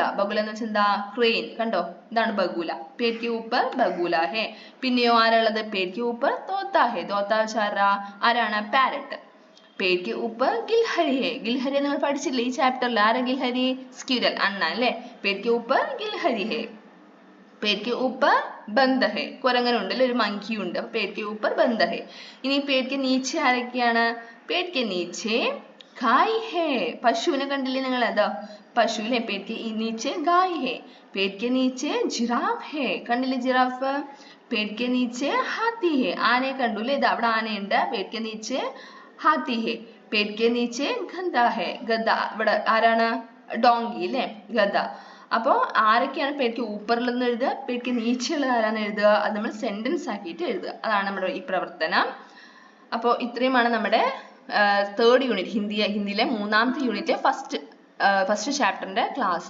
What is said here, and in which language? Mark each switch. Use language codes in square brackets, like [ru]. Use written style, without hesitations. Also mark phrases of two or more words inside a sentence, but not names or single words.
[ml] ബഗുല എന്ന് വെച്ചാൽ എന്താ? ക്രെയിൻ. കണ്ടോ, ഇതാണ് ബഗുല. [hi] पेड़ के ऊपर बगुला है. [ml] പിന്നെയോ ആരാളുള്ളത്? [hi] पेड़ के ऊपर तोता है. [ml] തോത്ത വെച്ചാൽ ആരാണ്? പാരറ്റ്. [hi] पेड़ के ऊपर गिलहरी है. [ml] ഗിൽഹരി നമ്മൾ പഠിച്ചില്ലേ ഈ ചാപ്റ്ററിൽ? ആരാ ഗിൽഹരി? സ്ക്വിറൽ, അണ്ണാൻ അല്ലേ. [hi] पेड़ के ऊपर गिलहरी है. पेड़ के ऊपर बंद है, [ml] കുരങ്ങനുണ്ട് അല്ലേ, ഒരു മങ്കി ഉണ്ട്. അപ്പൊ [hi] पेड़ के ऊपर बंद है. [ml] ഇനി [hi] पेड़ के नीचे [ml] ആരൊക്കെയാണ്? [hi] पेड़ के नीचे गाय है. [ml] പശുവിനെ കണ്ടില്ലേ നിങ്ങൾ? അതാ പശു അല്ലേ. [hi] पेड़ के नीचे गाय है. पेड़ के नीचे जिराफ है. [ml] കണ്ടില്ലേ ജിറാഫ്? [hi] पेड़ के नीचे हाथी है. [ml] ആനയെ കണ്ടു അല്ലേ? ഇതാ അവിടെ ആനയുണ്ട്. [hi] पेड़ के नीचे हाथी है. पेड़ के नीचे गधा है. [ml] ഗധ ഇവിടെ ആരാണ്? ഡോങ്കി അല്ലേ, ഗധ. അപ്പോൾ ആരൊക്കെയാണ് [hi] पेड़ के [ml] ഊപ്പറിലെന്ന് എഴുതുക, [hi] पेड़ के [ml] നീച്ചെയുള്ളത് ആരാന്ന് എഴുതുക, അത് നമ്മൾ സെന്റൻസ് ആക്കിയിട്ട് എഴുതുക. അതാണ് നമ്മുടെ ഈ പ്രവർത്തനം. അപ്പോൾ ഇത്രയുമാണ് നമ്മുടെ തേർഡ് യൂണിറ്റ്, ഹിന്ദിയിലെ മൂന്നാമത്തെ യൂണിറ്റ് ഫസ്റ്റ് ചാപ്റ്ററിന്റെ ക്ലാസ്.